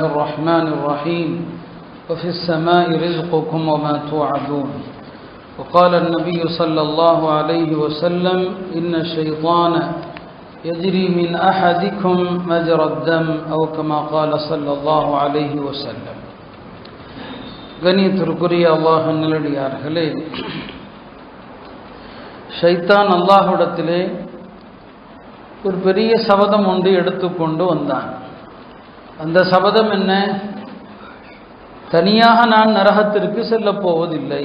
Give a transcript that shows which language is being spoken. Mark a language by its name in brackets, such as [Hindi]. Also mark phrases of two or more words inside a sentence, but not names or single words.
[Arabic] الرحمن الرحيم وفي السماء رزقكم وما توعدون وقال النبي صلى الله عليه وسلم إن الشيطان يجري من أحدكم مجرى الدم أو كما قال صلى الله عليه وسلم [Tamil] கண்ணியத்திற்குரிய அல்லாஹ்வின் நல்லடியார்களே, ஷைத்தான் அல்லாஹ்விடத்திலே ஒரு பெரிய சபதம் ஒன்று எடுத்துக்கொண்டு வந்தான். அந்த சபதம் என்ன? தனியாக நான் நரகத்திற்கு செல்லப் போவதில்லை.